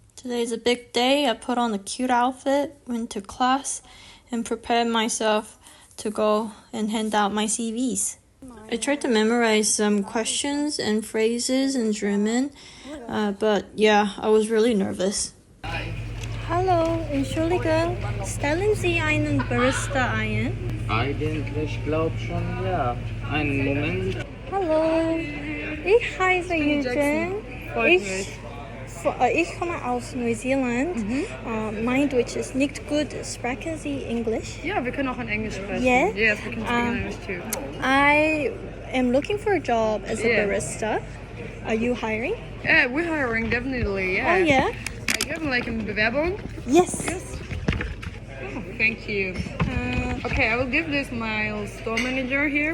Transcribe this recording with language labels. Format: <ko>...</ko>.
<en>Today's a big day. I put on a cute outfit, went to class, and prepared myself to go and hand out my CVs. I tried to memorize some questions and phrases in German, but yeah, I was really nervous.</en> <de>Hallo, Entschuldigung, stellen Sie einen Barista ein? Eigentlich glaub schon, ja. Einen Moment. Hallo, ich heiße Eugene. Ich komme aus Neuseeland. Mein Deutsch ist nicht gut. Sprechen Sie English? Ja, wir können auch in Englisch sprechen.</de> <en>Yeah? Yes, we can speak in English too. I am looking for a job as a barista. Are you hiring? Yeah, we're hiring, definitely, yeah. Oh, yeah? You have like a</en> <de>Bewerbung?</de> <en>Yes. Oh, thank you. Okay, I will give this my store manager here</en>